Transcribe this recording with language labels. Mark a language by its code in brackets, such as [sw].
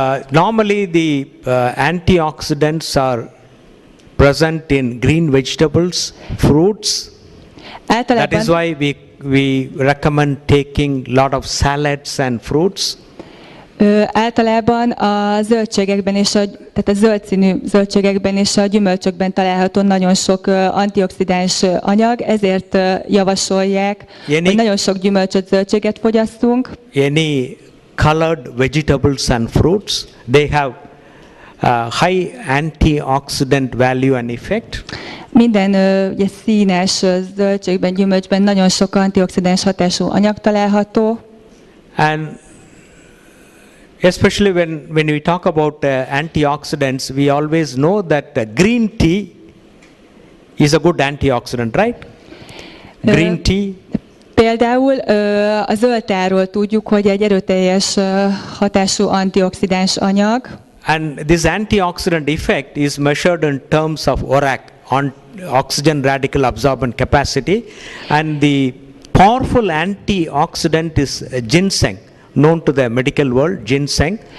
[en] Normally the antioxidants are present in green vegetables, fruits. That is why we recommend taking lot of salads and fruits. [hu] Általában a zöldségekben és tehát a zöld színű zöldségekben és a gyümölcsökben található nagyon sok antioxidáns anyag, ezért javasolják, hogy nagyon sok gyümölcsöt, zöldséget fogyasszunk. [en] Any colored vegetables and fruits, they have high antioxidant value and effect. [hu] Minden ugye, színes zöldségben, gyümölcsben nagyon sok antioxidáns hatású anyag található. [en] And especially when we talk about antioxidants, we always know that green tea is a good antioxidant, right? Green tea. [hu] Például a zöldtáról tudjuk, hogy egy erőteljes hatású antioxidáns anyag. [en] And this antioxidant effect is measured in terms of ORAC, oxygen radical absorbent capacity, and the powerful antioxidant is ginseng, known to the medical world, ginseng.